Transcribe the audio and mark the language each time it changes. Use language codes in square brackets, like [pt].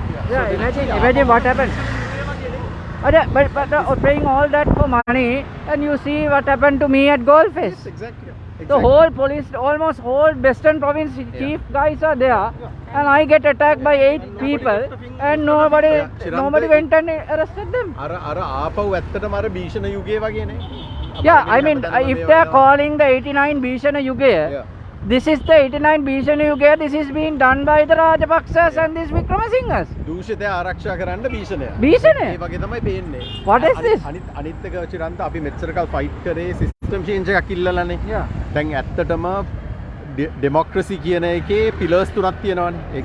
[en] yeah, imagine what happened. But paying all that for money, and you see what happened to me at Goldfest. Exactly. The whole police, almost whole Western province chief guys are there, and I get attacked by 8 people, and nobody went and arrested them. [si] අර ආපහු ඇත්තටම අර භීෂණ යුගයේ වගේනේ. [en] Yeah, I mean, if they are calling the 89 Bhishana Yugaya, this is the 89 Bhishana Yugaya, this is being done by the Rajapaksas and these Vikramasinghas. [si] දූෂිතය ආරක්ෂා කරන්න භීෂණය. භීෂණය? ඒ වගේ තමයි පේන්නේ. [en] What is this? [si] අනිත් එක චිරන්ත අපි මෙච්චර කල් ෆයිට් කරේ සිස්ටම් චේන්ජ් එකක් ඉල්ලලානේ. දැන් ඇත්තටම ඩෙමොක්‍රසි කියන එකේ පිලර්ස් තුනක් තියෙනවානේ.